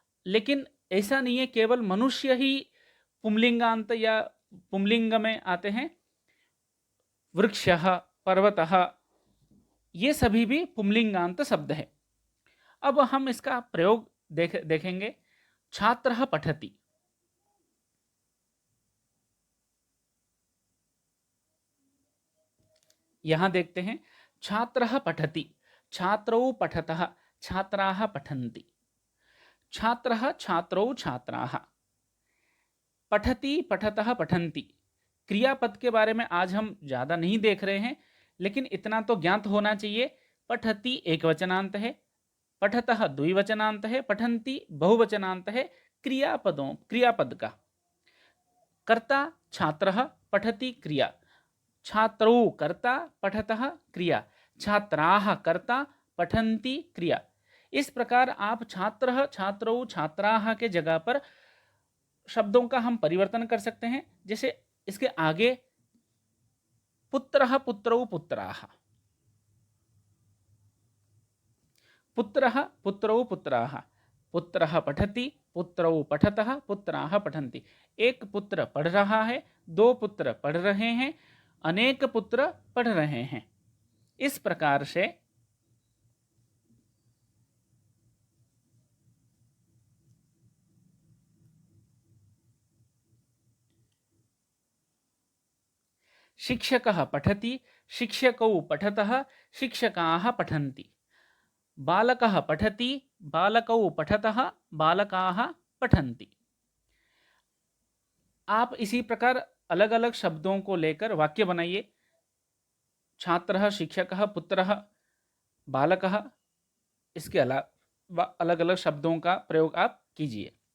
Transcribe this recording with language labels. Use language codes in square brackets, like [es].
[hi] लेकिन ऐसा नहीं है केवल मनुष्य ही पुंलिंगांत या पुंलिंग में आते हैं। वृक्षः, पर्वतः, ये सभी भी पुंलिंगांत शब्द है। अब हम इसका प्रयोग देखेंगे। [sa] छात्रः पठति, [hi] यहां देखते हैं [sa] छात्रः पठति, छात्रौ पठतः, छात्राः पठन्ति। छात्रः छात्रौ छात्राः, पठति पठतः पठन्ति। [hi] क्रियापद के बारे में आज हम ज्यादा नहीं देख रहे हैं, लेकिन इतना तो ज्ञात होना चाहिए। पठति एकवचनांत है, पठतः द्विवचनांत है, पठन्ति बहुवचनांत है। क्रियापद का कर्ता छात्रः, पठति क्रिया, छात्रौ कर्ता, पठतः क्रिया, छात्राः कर्ता, पठन्ति क्रिया। इस प्रकार आप छात्रः, छात्रौ, छात्राः के जगह पर शब्दों का हम परिवर्तन कर सकते हैं। जैसे इसके आगे [sa] पुत्रः, पुत्रौ, पुत्राः, पुत्रः, पुत्रौ, पुत्राः, पुत्रः पठति, पुत्रौ पठतः, पुत्राः पठन्ति। [hi] एक पुत्र पढ़ रहा है, दो पुत्र पढ़ रहे हैं, अनेक पुत्र पढ़ रहे हैं। इस प्रकार से [sa] शिक्षकः पठति, शिक्षकौ पठतः, शिक्षकाः पठन्ति। बालकः पठति, बालकौ पठतः, बालकाः पठन्ति। [hi] आप इसी प्रकार अलग अलग शब्दों को लेकर वाक्य बनाइए। छात्रः, शिक्षकः, पुत्रः, बालकः, इसके अलावा अलग अलग शब्दों का प्रयोग आप कीजिए।